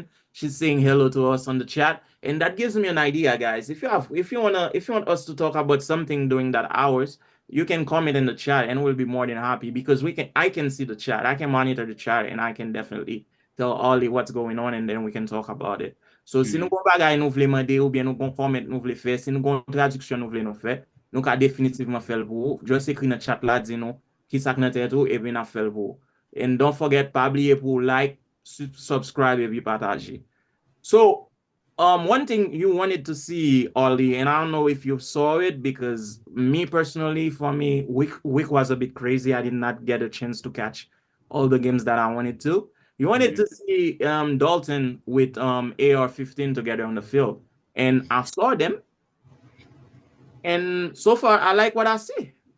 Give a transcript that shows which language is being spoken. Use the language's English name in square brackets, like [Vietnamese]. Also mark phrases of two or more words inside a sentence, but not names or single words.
[English] She's saying hello to us on the chat. And that gives me an idea, guys. If you want us to talk about something during that hours, you can comment in the chat and we'll be more than happy because I can see the chat. I can monitor the chat and I can definitely tell Ollie what's going on and then we can talk about it. [Haitian Creole] So si nou Mm. kon bagay nou vle mande ou bien nou kon comment nou vle fè, si nou kon traduksyon nou vle nou fè, nou ka definitivement fèl pou ou. Just ekri nan chat la di nou ki sak nan tèt ou e bin a fèl pou ou. [English] And don't forget [Haitian Creole] pa abliye pou like, subscribe e pi pataje. [English] So, one thing you wanted to see, Ollie, and I don't know if you saw it because me personally, for me, week was a bit crazy. I did not get a chance to catch all the games that I wanted to. You wanted Mhm. to see Dalton with AR-15 together on the field, and I saw them, and so far I like what I see.